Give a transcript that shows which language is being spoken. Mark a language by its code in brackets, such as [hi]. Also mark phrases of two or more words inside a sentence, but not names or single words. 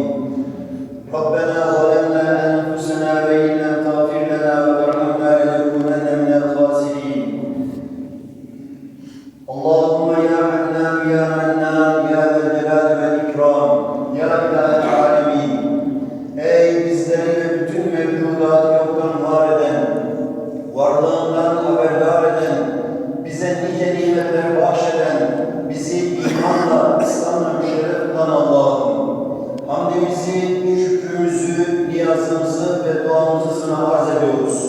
[ar] ربنا ظلمنا أنفسنا وإن لم تغفر لنا وترحمنا لنكونن من الخاسرين. اللهم يا حنان يا منان يا ذا الجلال والإكرام يا إله العالمين. [tr] Ey bizleri ve bütün mevcudatı yoktan var eden, varlığından haberdar eden, bize nice nimetler bahşeden, bizi imanla, İslam'la müşerref kılan Allah'ım, hamdimizi, şükrümüzü, niyazımızı ve duamızı sana arz ediyoruz.